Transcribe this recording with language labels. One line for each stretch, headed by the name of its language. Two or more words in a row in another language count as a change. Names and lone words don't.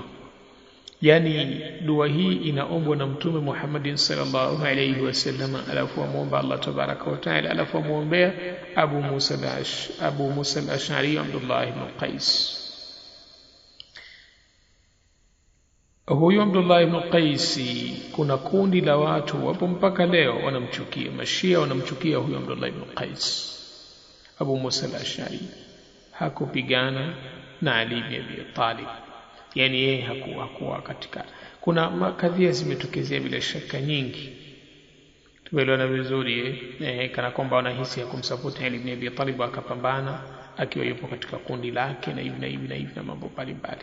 Swahili: Yani dua hii inaombwa na Mtume Muhammad
Arabic: صلى الله عليه وسلم,
Swahili: alafu muomba Allah
Arabic: تبارك وتعالى,
Swahili: alafu muombea Abu Musa al-Ash'ari Abdullah ibn Qais. Huyu Abdullah ibn Qais, kuna kundi la watu wapo mpaka leo wanamchukia, Mashia wanamchukia huyu Abdullah ibn Qais. Abu Musa al-Ash'ari hakupigana na Ali ibn Abi Talib, yani yeye hakuwa katika. Kuna makadhia zimetokezea bila shaka nyingi, tumeelewana vizuri kana kwamba wanahisi ya kumsupport Ali ibn Abi Talib, akapambana akiwa yupo katika kundi lake na hivi na mambo mbalimbali.